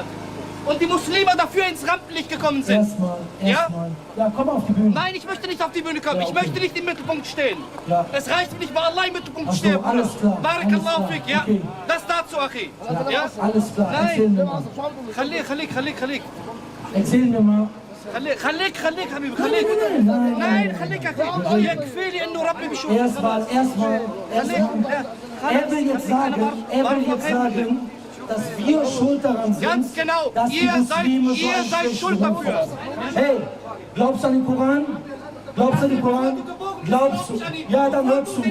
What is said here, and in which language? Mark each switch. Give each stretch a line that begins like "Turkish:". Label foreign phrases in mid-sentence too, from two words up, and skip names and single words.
German: Und die Muslime dafür ins Rampenlicht gekommen sind. Erstmal. Ja, komm auf die Bühne. Nein, ich möchte nicht auf die Bühne kommen. Ja, Ich möchte nicht im Mittelpunkt stehen. Ja. Es reicht mir nicht, bei Allah im Mittelpunkt Ach so, stehen. alles klar.
Arabic: بارك الله فيك, ja?
German: Okay. Das dazu, Achi. Ja, alles klar. Erzähl mir mal. Khalik. Erzähl mir mal.
Arabic: خليك حبيبي خليك nein خليك أخي يكفي لي إنه ربي بيشوف
German: Erstmal. Er will jetzt sagen, dass wir schuld daran sind, Ganz genau. dass die Muslime so einen seid schuld dafür. Hey, glaubst du an den Koran? Glaubst du? Ja, dann hör zu.